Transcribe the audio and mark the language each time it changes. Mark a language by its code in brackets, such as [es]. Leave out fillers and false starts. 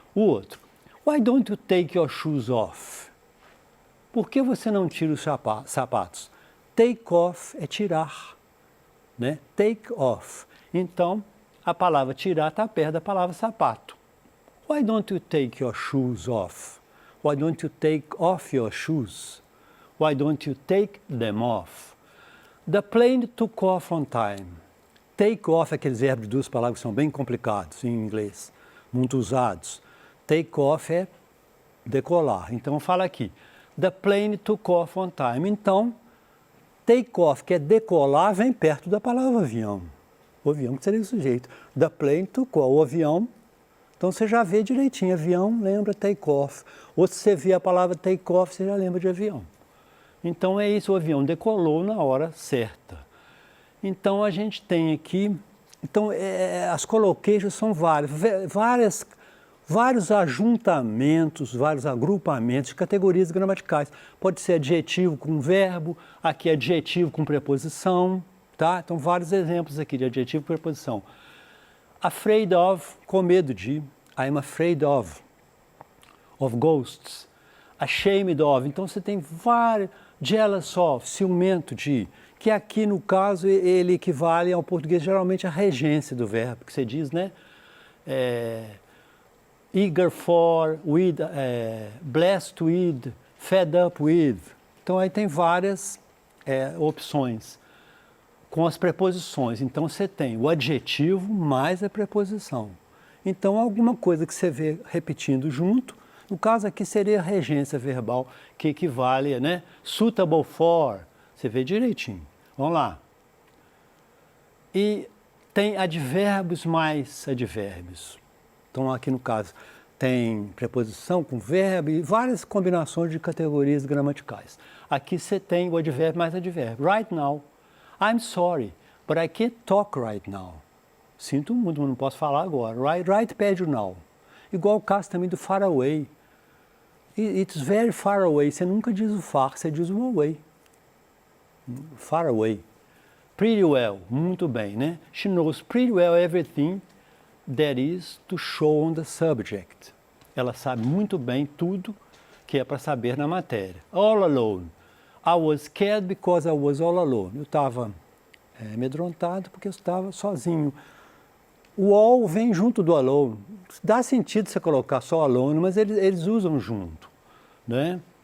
[pt] O outro, [en] why don't you take your shoes off? [pt] Por que você não tira os sapatos? Take off é tirar, né? Take off. Então, a palavra tirar está perto da palavra sapato. [en] Why don't you take your shoes off? Why don't you take off your shoes? Why don't you take them off? The plane took off on time. [pt] Take off, aqueles verbos de duas palavras que são bem complicados em inglês, muito usados. Take off é decolar. Então, fala aqui, [en] the plane took off on time. [pt] Então, take off, que é decolar, vem perto da palavra avião. O avião que seria o sujeito. [en] The plane took off, [pt] o avião. Então, você já vê direitinho, avião lembra take off. Ou se você vê a palavra take off, você já lembra de avião. Então, é isso, o avião decolou na hora certa. Então, a gente tem aqui, então, as collocations são vários ajuntamentos, vários agrupamentos de categorias gramaticais. Pode ser adjetivo com verbo, aqui adjetivo com preposição, tá? Então, vários exemplos aqui de adjetivo com preposição. [en] Afraid of, [pt] com medo de, [en] I'm afraid of ghosts. [pt] Ashamed of, então você tem vários, jealous of, ciumento de, que aqui no caso ele equivale ao português geralmente à regência do verbo, que você diz, né? [en] Eager for, with, blessed with, fed up with. [pt] Então aí tem várias opções com as preposições. Então você tem o adjetivo mais a preposição. Então alguma coisa que você vê repetindo junto, no caso aqui seria a regência verbal, que equivale, né? Suitable for, você vê direitinho. Vamos lá. E tem advérbios mais advérbios. Então, aqui no caso, tem preposição com verbo e várias combinações de categorias gramaticais. Aqui você tem o advérbio mais advérbio. [en] Right now, I'm sorry, but I can't talk right now. [pt] Sinto muito, mas não posso falar agora. Right pede o now. Igual o caso também do far away. [en] It's very far away. [pt] Você nunca diz o far, você diz o away. Far away. Pretty well, muito bem, né? [en] She knows pretty well everything that is to show on the subject. [pt] Ela sabe muito bem tudo que é para saber na matéria. [en] All alone. I was scared because I was all alone. [pt] Eu estava amedrontado porque eu estava sozinho. O all vem junto do alone. Dá sentido você colocar só alone, mas eles usam junto, né?